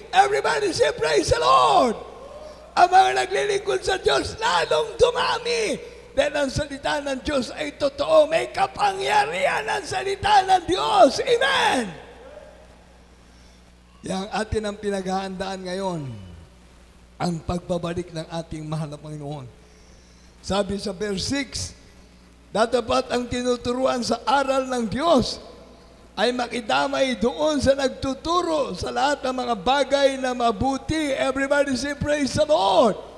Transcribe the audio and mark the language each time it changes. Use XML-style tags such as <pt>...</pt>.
<en>Everybody say, praise the Lord!</en> <tl>Ang mga naglilingkod sa Diyos, lalong dumami. Dahil ang salita ng Diyos ay totoo. May kapangyarihan ang salita ng Diyos. Amen! Yang atin ang pinaghahandaan ngayon, ang pagbabalik ng ating mahal na Panginoon. Sabi sa verse 6, datapat ang tinuturuan sa aral ng Diyos ay makidamay doon sa nagtuturo sa lahat ng mga bagay na mabuti.</tl> <en>Everybody say, praise the Lord!</en>